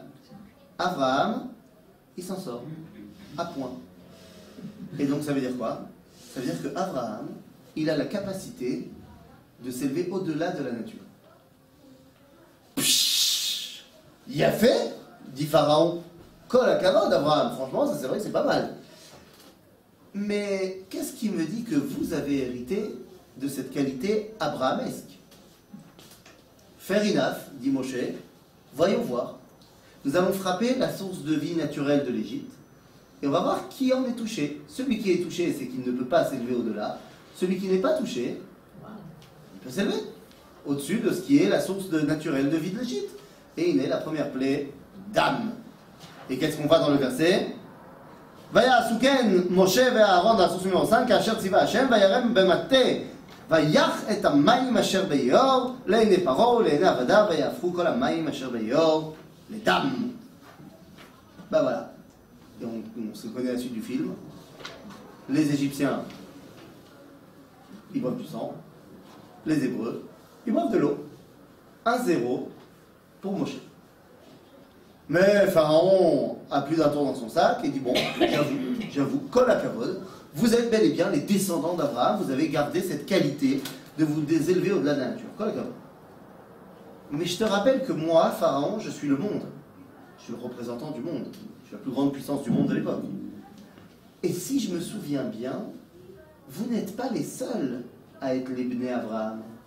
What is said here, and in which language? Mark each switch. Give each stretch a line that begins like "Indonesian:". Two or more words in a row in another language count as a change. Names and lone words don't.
French: Abraham, il s'en sort. À point. Et donc ça veut dire quoi? Ça veut dire que Abraham, il a la capacité de s'élever au-delà de la nature. Pshhh, il a fait, dit Pharaon.
Hebrew: כל הכבוד d'Abraham.
French: Franchement, ça c'est vrai que c'est pas mal. Mais qu'est-ce qui me dit que vous avez hérité de cette qualité abrahamesque?
English: Fair enough,
French: dit Moshe. Voyons voir. Nous allons frapper la source de vie naturelle de l'Égypte et on va voir qui en est touché. Celui qui est touché, c'est qu'il ne peut pas s'élever au-delà. Celui qui n'est pas touché, il peut s'élever au-dessus de ce qui est la source naturelle de vie de l'Égypte. Et il est la première plaie d'âme. Et qu'est-ce qu'on voit dans le verset?
Hebrew: ויעשו כן משה ואהרן,
French: dans la source numéro
Hebrew: 5, אשר צוה השם, וירם במטה. ויח את המים אשר ביאור לעיני פרעה ולעיני עבדיו ויהפכו כל המים אשר ביאור לדם.
French: Ben voilà. Et on se connaît la suite du film. Les Égyptiens, ils boivent du sang. Les Hébreux, ils boivent de l'eau. 1-0 pour Moshe. Mais Pharaon a plus d'un tour dans son sac et dit bon, j'avoue,
Hebrew: כל הכבוד.
French: Vous êtes bel et bien les descendants d'Abraham, vous avez gardé cette qualité de vous élever au-delà de la nature. Mais je te rappelle que moi, Pharaon, je suis le monde. Je suis le représentant du monde. Je suis la plus grande puissance du monde de l'époque. Et si je me souviens bien, vous n'êtes pas les seuls à être les Bnei Abraham.